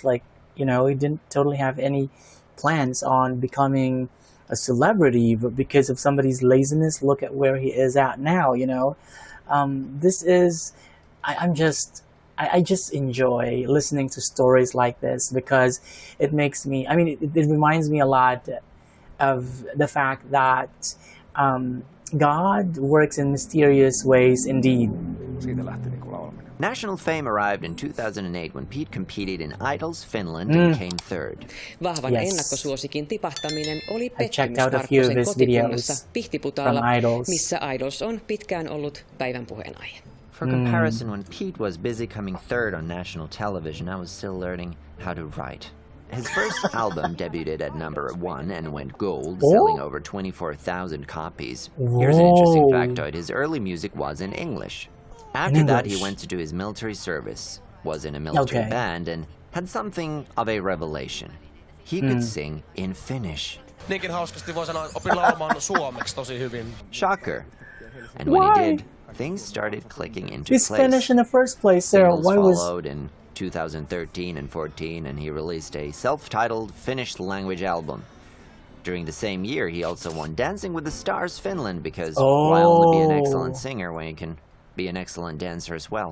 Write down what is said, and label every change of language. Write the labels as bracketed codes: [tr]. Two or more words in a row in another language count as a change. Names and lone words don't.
[en] Like, he didn't totally have any plans on becoming a celebrity, but because of somebody's laziness, look at where he is at now, This is, I just enjoy listening to stories like this because it makes me, it reminds me a lot of the fact that God works in mysterious ways indeed. [fi] Siitä lähti niinku laulaminen. [en] National fame arrived in 2008 when Pete competed in Idols Finland and came third. [fi] Vahvan ennakkosuosikin tipahtaminen oli pettymys [en] checked out a few of [fi] Parkkosen [en] his [fi] kotikunnassa [en] videos [fi] Pihtiputaalla, [en] from Idols. [fi] missä Idols on pitkään ollut päivän puheenaihe. [en] For comparison, when Pete was busy coming third on national television, I was still learning how to write. His first album debuted at #1 and went gold, selling over 24,000 copies. Here's an interesting factoid. His early music was in English. After that, he went to do his military service, was in a military band, and had something of a revelation. He could sing in Finnish. [fi] Niinkin hauskasti voi sanoa, opin laulamaan suomeksi tosi hyvin. [en] Shocker. And when he did, things started clicking into He's place. Finnish in the first place, Sarah. Singles Why was... followed in 2013 and 14, and he released a self-titled Finnish language album. During the same year, he also won Dancing with the Stars Finland because why only be an excellent singer when you can be an excellent dancer as well?